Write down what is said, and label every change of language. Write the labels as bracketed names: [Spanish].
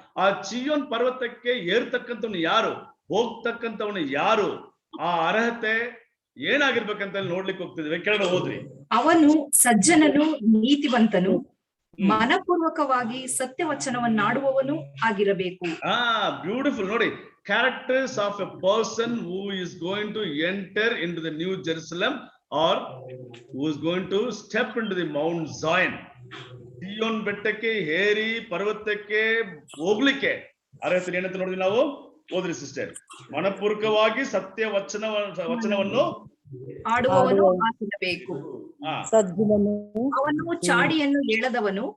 [Kannada] ಆ ಚಿಯೋನ್ ಪರ್ವತಕ್ಕೆ ಏರ್ತಕ್ಕಂಥವನು ಯಾರು? ಹೋಗ್ತಕ್ಕಂಥವನು ಯಾರು? ಆ ಅರ್ಹತೆ ಏನಾಗಿರ್ಬೇಕಂತ ನೋಡ್ಲಿಕ್ಕೆ ಹೋಗ್ತಿದ್ವಿ. ಕೆಳಗಡೆ ಹೋದ್ರಿ. ಅವನು ಸಜ್ಜನನು, ನೀತಿವಂತನು, ಮನಪೂರ್ವಕವಾಗಿ ಸತ್ಯವಚನವನ್ನಾಡುವವನು ಆಗಿರಬೇಕು. [English] Beautiful. ನೋಡಿ, characters of a person who is going to enter into the New Jerusalem or who is going to step into the Mount Zion. [Kannada] Sion ಬೆಟ್ಟಕ್ಕೆ ಏರಿ ಪರ್ವತಕ್ಕೆ ಹೋಗ್ಲಿಕ್ಕೆ ಅರ್ಹತೆ ಏನಂತ ನೋಡಿದ್ವಿ ನಾವು. ಓದ್ರಿ ಸಿಸ್ಟರ್. ಮನಪೂರ್ವಕವಾಗಿ ಸತ್ಯ ವಚನವನ್ನು ಆಡುವವನು ಆಗಿರಬೇಕು. ಅವನು ಚಾಡಿಯನ್ನು ಹೇಳದವನು.